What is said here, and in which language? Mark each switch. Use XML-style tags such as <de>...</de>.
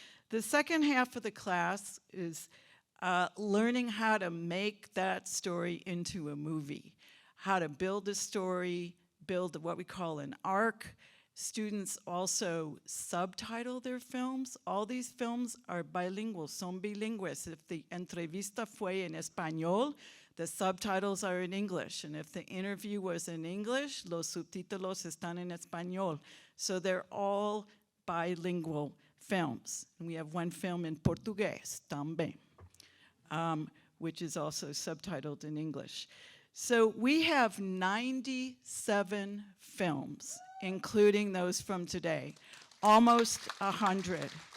<en>The second half of the class is learning how to make that story into a movie, how to build a story, build what we call an arc. Students also subtitle their films. All these films are bilingual,</en> <es>son bilingües.</es> <en>If the</en> <es>entrevista fue en español,</es> <en>the subtitles are in English. And if the interview was in English,</en> <es>los subtítulos están en español.</es> <en>So they're all bilingual films. And we have one film in Portuguese,</en> <es>también,</es> <en>which is also subtitled in English. So we have 97 films, including those from today, almost 100.</en>